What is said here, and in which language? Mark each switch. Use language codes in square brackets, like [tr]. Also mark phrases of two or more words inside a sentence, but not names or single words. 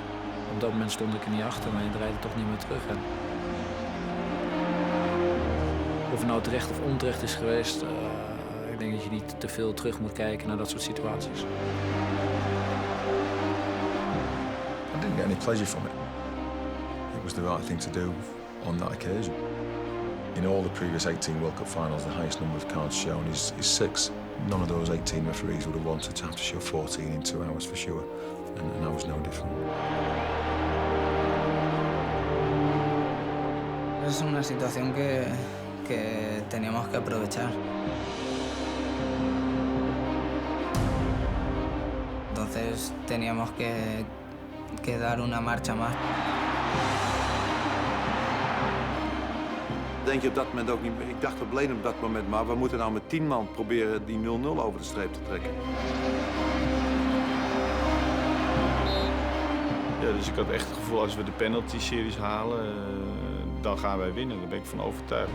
[nl] Op dat moment stond ik er niet achter, maar je draait er toch niet meer terug. En of het nou terecht of onterecht is geweest, ik denk dat je niet te veel terug moet kijken naar dat soort situaties. [en] I didn't get any pleasure from it. It was the right thing to do on that occasion. In all the previous 18 World Cup finals, the highest number of cards shown is 6. None of those 18 referees would have wanted to have to show 14 in 2 hours for sure, and I was no different. [es] Es una situación que teníamos que aprovechar. Entonces teníamos que dar una marcha más. [nl] Denk je op dat moment ook niet meer. Ik dacht op Leen op dat moment, maar we moeten nou met 10 man proberen die 0-0 over de streep te trekken. Ja, dus ik had echt het gevoel, als we de penalty-series halen, dan gaan wij winnen. Daar ben ik van overtuigd.